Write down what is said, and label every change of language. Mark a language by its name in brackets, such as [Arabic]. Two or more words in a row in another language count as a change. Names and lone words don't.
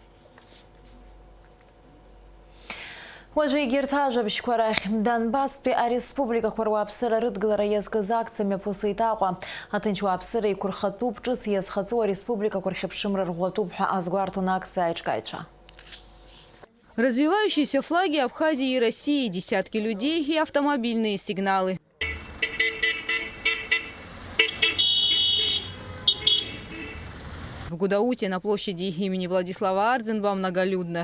[Abkhazian] Уажәы егьырҭ ажәабжьқәа рахь Донбасстәи ареспубликақәа руааԥсыра рыдгылара иазкыз акциа мҩаԥыса итаҟәа. Аҭынч уааԥсыра еиқәырхатәуп, ҿыц иазхаҵоу ареспубликақәа рхьыԥшымра рӷәӷәатәуп ҳәа азгәарҭон акциа аиҿкааҩцәа. [Russian] Развивающиеся флаги Абхазии и России, десятки людей и автомобильные сигналы. В Гудауте на площади имени Владислава Ардзинба многолюдно.